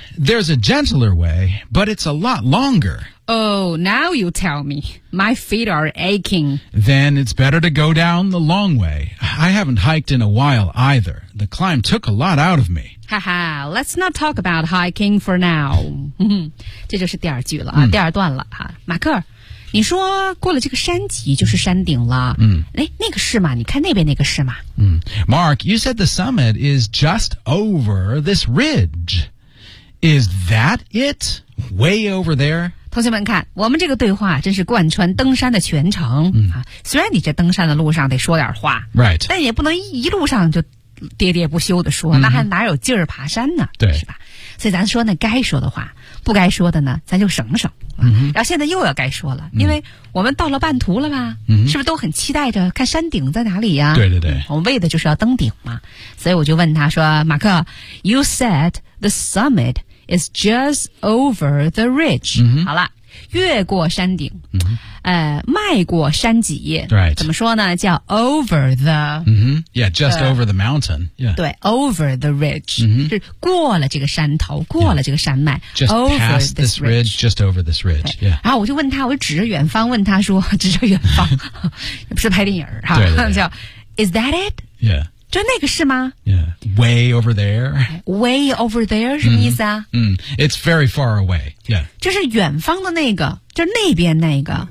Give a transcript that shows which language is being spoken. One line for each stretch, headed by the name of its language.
English: There's a gentler way, but it's a lot longer. Oh, now you tell me. My feet are aching. Then it's better to go down the long way. I haven't hiked in a while either. The climb took a lot out of me. Haha, let's not talk about hiking for now.
Chinese: 这就是第二句了啊，第二段了啊。马克，你说过了这个山脊就是山顶了。那个是吗？你看那边那个是吗？
English: Mark, you said the summit is just over this ridge. Is that it? Way over there?
Chinese: 同学们看我们这个对话真是贯穿登山的全程、虽然你这登山的路上得说点话、
English: right.
Chinese: 但也不能一路上就喋喋不休地说、那还哪有劲儿爬山呢对是吧所以咱说呢该说的话不该说的呢咱就省省、然后现在又要该说了因为我们到了半途了吧、是不是都很期待着看山顶在哪里呀、对对对、我们为的就是要登顶嘛所以我就问他说马克
English: You said the summit is just over the ridge、
Chinese: 好了越过山顶、 mm-hmm. 迈过山脊、
English: right.
Chinese: 怎么说呢叫 over the、
English: mm-hmm. yeah just over the mountain、yeah.
Chinese: 对
English: over the ridge、 mm-hmm.
Chinese: 是过了这个山头过了这个山脉、
English: yeah. just over past this ridge just over this ridge、yeah.
Chinese: 然后我就问他我就指着远方问他说指着远方不是拍电影哈对对对
English: 叫 is that it yeah
Chinese: 就那个是吗
English: Yeah, way over there. Way over there,
Chinese: 什么意思啊
English: mm-hmm. It's very far away, yeah.
Chinese: 就是远方的那个就是那边那个